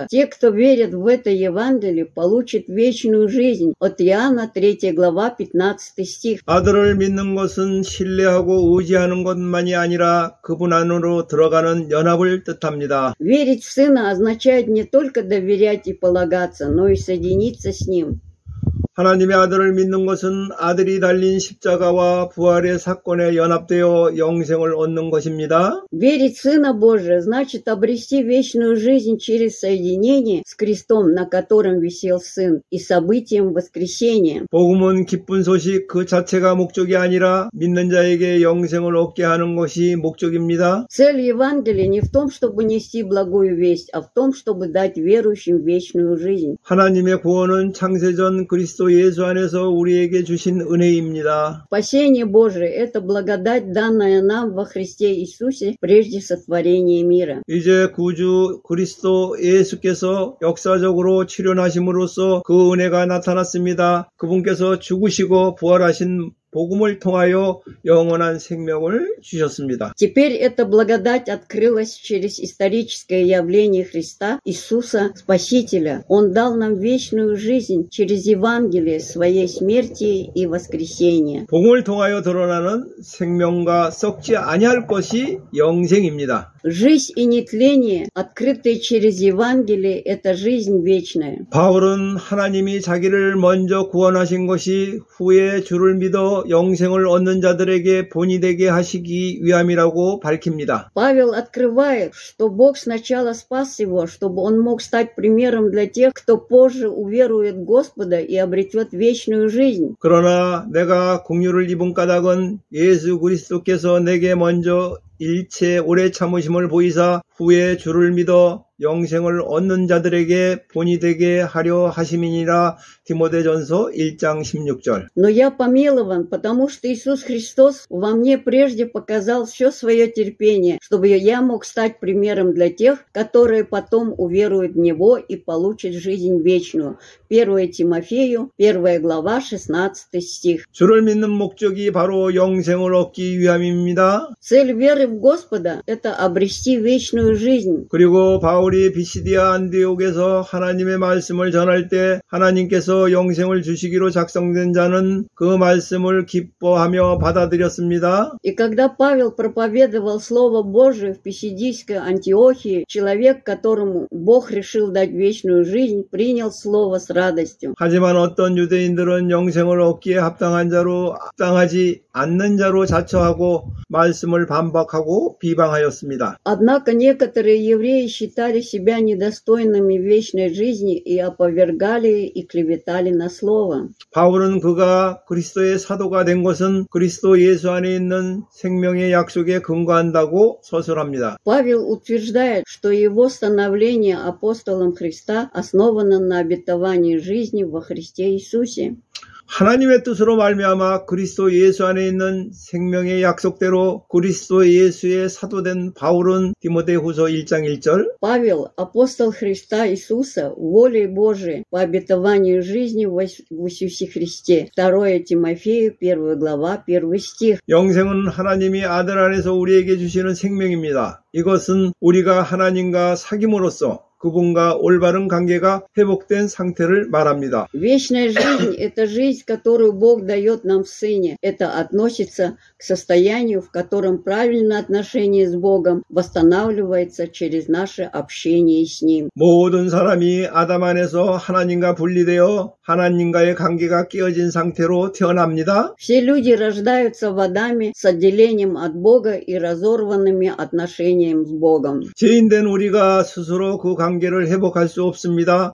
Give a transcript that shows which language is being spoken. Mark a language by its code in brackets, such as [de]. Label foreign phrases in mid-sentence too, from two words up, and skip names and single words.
[ru] Те, кто верит в это Евангелие, получат вечную жизнь. От Иоанна 3 глава 15 стих. [ko] 아들을 믿는 것은 신뢰하고 의지하는 것만이 아니라 그분 안으로 들어가는 연합을 뜻합니다. [ru] Верить в Сына означает не только доверять и полагаться, но и соединиться с Ним. [ko] 하나님의 아들을 믿는 것은 아들이 달린 십자가와 부활의 사건에 연합되어 영생을 얻는 것입니다. [ru] Верить в Сына Божия значит обрести вечную жизнь через соединение с крестом, на котором висел Сын, и событием воскресения. [ko] 복음은 기쁜 소식 그 자체가 목적이 아니라 믿는 자에게 영생을 얻게 하는 것이 목적입니다. [ru] Цель Евангелия не в том, чтобы нести благую весть, а в том, чтобы дать верующим вечную жизнь. [ko] 하나님의 구원은 창세전 그리스도 예수 안에서 우리에게 주신 은혜입니다. [ru] Спасение Божие – это благодать, данная нам во Христе Иисусе прежде сотворения мира. [ko] 이제 구주 그리스도 예수께서 역사적으로 출현하심으로써 그 은혜가 나타났습니다. 그분께서 죽으시고 부활하신 복음을 통하여 영원한 생명을 주셨습니다. [ru] Теперь эта благодать открылась через историческое явление Христа, Иисуса Спасителя. Он дал нам вечную жизнь через Евангелие своей смерти и воскресения. [ko] 복음을 통하여 드러나는 생명과 썩지 아니할 것이 영생입니다. [ru] Жизнь и нетление, открытые через Евангелие, это жизнь вечная. [ko] 바울은 하나님이 자기를 먼저 구원하신 것이 후에 주를 믿어 영생을 얻는 자들에게 본이 되게 하시기 위함이라고 밝힙니다. [ru] Павел открывает, что Бог сначала спас его, чтобы он мог стать примером для тех, кто позже уверует в Господа и обретет вечную жизнь. [ko] 그러나 내가 긍휼을 입은 까닭은 예수 그리스도께서 내게 먼저 일체 오래 참으심을 보이사 후에 주를 믿어 영생을 얻는 자들에게 본이 되게 하려 하심이니라. 디모데전서 1장 16절. [ru] Но я помилован, потому что Иисус Христос во мне прежде показал все свое терпение, чтобы я мог стать примером для тех, которые потом уверуют в Него и получат жизнь вечную. 1 Тимофею, 1 глава, 16 стих. [ko] 주를 믿는 목적이 바로 영생을 얻기 위함입니다. [ru] Цель веры в Господа – это обрести вечную жизнь. [ko] 그리고 바울이 비시디아 안디옥에서 하나님의 말씀을 전할 때 하나님께서 영생을 주시기로 작성된 자는 그 말씀을 기뻐하며 받아들였습니다. [ru] И когда Павел проповедовал Слово Божие в Писидийской Антиохии, человек, которому Бог решил дать вечную жизнь, принял Слово с радостью. [ko] 하지만 어떤 유대인들은 영생을 얻기에 합당한 자로 합당하지 않는 자로 자처하고 말씀을 반박하고 비방하였습니다. [ru] Однако некоторые евреи считали себя недостойными вечной жизни и опровергали и клеветали на Слово. [ko] 바울은 그가 그리스도의 사도가 된 것은 그리스도 예수 안에 있는 생명의 약속에 근거한다고 서술합니다. [ru] Павел утверждает, что его становление апостолом Христа основано на обетовании жизни во Христе Иисусе. [ko] 하나님의 뜻으로 말미암아 그리스도 예수 안에 있는 생명의 약속대로 그리스도 예수의 사도된 바울은 디모데후서 1장 1절 [ru] Павел, апостол Христа Иисуса, волей Божией, по обетованию жизни в Иисусе Христе. 2 Тимофею, 1 глава, 1 стих. [ko] 영생은 하나님이 아들 안에서 우리에게 주시는 생명입니다. 이것은 우리가 하나님과 사귐으로써 그분과 올바른 관계가 회복된 상태를 말합니다. [ru] Вечная жизнь – это жизнь, которую Бог дает нам в Сыне. Это относится к состоянию, в котором правильное отношение с Богом восстанавливается через наше общение с Ним. [ko] 모든 사람이 아담 안에서 하나님과 분리되어 하나님과의 관계가 깨어진 상태로 태어납니다. [ru] Все люди рождаются в Адаме с отделением от Бога и разорванными отношениями с Богом. [ko] 죄인된 우리가 스스로 그 관계를 회복할 수 없습니다.